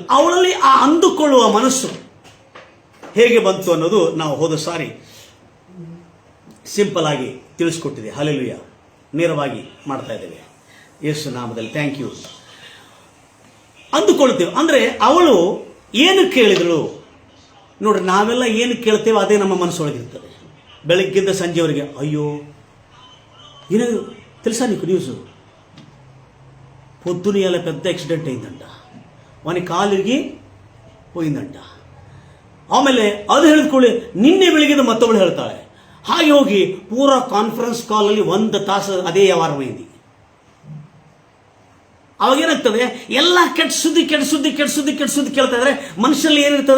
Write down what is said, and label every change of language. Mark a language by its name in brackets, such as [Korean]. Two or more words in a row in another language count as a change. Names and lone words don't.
[Kannada] ಅವಳಲ್ಲಿ ಆ ಅಂದುಕೊಳ್ಳುವ ಮನಸ್ಸು ಹೇಗೆ ಬಂತು ಅನ್ನೋದು ನಾವು ಹೋದ ಸಾರಿ ಸಿಂಪಲ್ ಆಗಿ ತಿಳಿಸ್ಕೊಟ್ಟಿದೆ. ಹಲ್ಲೆಲೂಯಾ. ನೇರವಾಗಿ ಮಾಡ್ತಾ ಇದ್ದೇವೆ ಯೇಸು ನಾಮದಲ್ಲಿ. [English] thank you. [Kannada] ಅಂದುಕೊಳ್ತೇವೆ ಅಂದರೆ ಅವಳು ಏನು ಕೇಳಿದಳು ನೋಡ್ರಿ. ನಾವೆಲ್ಲ ಏನು ಕೇಳ್ತೇವೆ ಅದೇ ನಮ್ಮ ಮನಸ್ಸೊಳಗಿರ್ತದೆ. ಬೆಳಗ್ಗಿಂದ ಸಂಜೆವರೆಗೆ ಅಯ್ಯೋ [Telugu] ఏదో తెలుసా నీకు న్యూస్? పొద్దున ఇలా పెద్ద యాక్సిడెంట్ అయిందంట, వాని కాಲಿಗೆ పోయిందంట. [Kannada] ಆಮೇಲೆ ಅದು ಹೇಳಿದ್ಕೊಳ್ಳಿ ನಿನ್ನೆ ಬೆಳಿಗ್ಗೆ ಮತ್ತೊಬ್ಬಳು ಹೇಳ್ತಾಳೆ. ಹಾಗೆ ಹೋಗಿ ಪೂರಾ ಕಾನ್ಫರೆನ್ಸ್ ಕಾಲಲ್ಲಿ 1 ತಾಸು ಅದೇ ವ್ಯವಹಾರವೈಂದಿ. ಅವಾಗೇನಾಗ್ತದೆ, ಎಲ್ಲ ಕೆಟ್ಟ ಸುದ್ದಿ ಕೇಳ್ತಾ ಇದ್ರೆ ಮನುಷ್ಯರಲ್ಲಿ ಏನಿರ್ತದೆ?